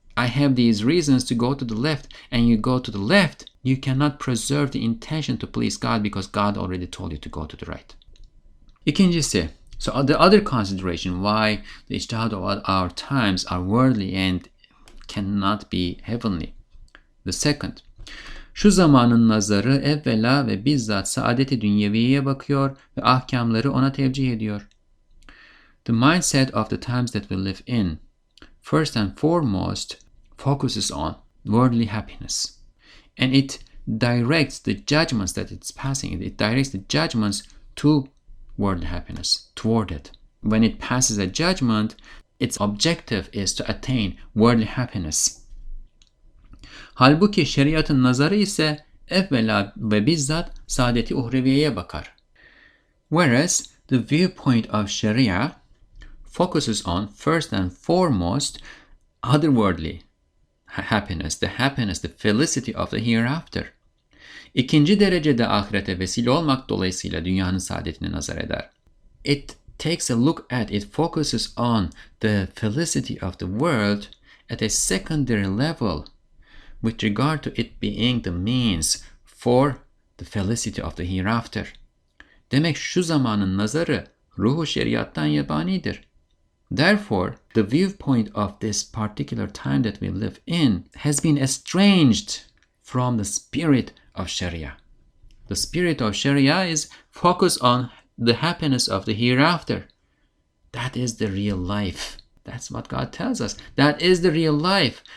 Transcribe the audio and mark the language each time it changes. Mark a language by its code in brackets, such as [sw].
[en] I have these reasons to go to the left, and you go to the left, you cannot preserve the intention to please God because God already told you to go to the right. [tr] İkincisi, [en] so the other consideration why the ijtihad of our times are worldly and cannot be heavenly. The second, [tr] şu zamanın nazarı evvela ve bizzat saadet-i dünyeviyeye bakıyor ve ahkamları ona tevcih ediyor. [en] The mindset of the times that we live in, first and foremost, focuses on worldly happiness. And it directs the judgments that it's passing. It directs the judgments to worldly happiness, toward it. When it passes a judgment, its objective is to attain worldly happiness. [tr] Halbuki şeriatın nazarı ise evvela ve bizzat saadeti uhreviye bakar. [en] Whereas the viewpoint of Sharia focuses on, first and foremost, otherworldly happiness, the felicity of the hereafter. [tr] İkinci derecede ahirete vesile olmak dolayısıyla dünyanın saadetine nazar eder. [en] It takes a look at, it focuses on the felicity of the world at a secondary level with regard to it being the means for the felicity of the hereafter. [tr] Demek şu zamanın nazarı ruhu şeriattan yabanidir. [en] Therefore, the viewpoint of this particular time that we live in has been estranged from the spirit of Sharia. The spirit of Sharia is focused on the happiness of the hereafter. That is the real life. That's what God tells us. That is the real life.